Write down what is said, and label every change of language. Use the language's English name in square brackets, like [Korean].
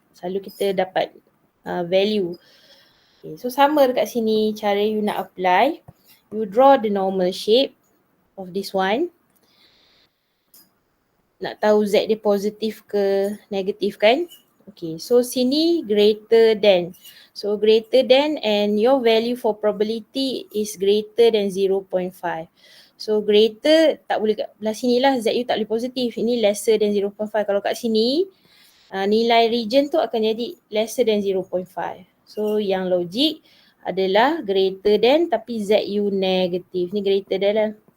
[Malay] Selalu kita dapat value. Okay, so sama dekat sini cara you nak apply. [English] You draw the normal shape of this one. [Malay] Nak tahu Z dia positif ke negatif kan. [English] Okay, so sini greater than. So greater than, and your value for probability is greater than 0.5. [Malay] So greater tak boleh kat belah sini lah, Z you tak boleh positif. Ini lesser than 0.5. Kalau kat sini, nilai region tu akan jadi lesser than 0.5. So yang logik adalah greater than tapi Z you negatif. Ni greater than lah.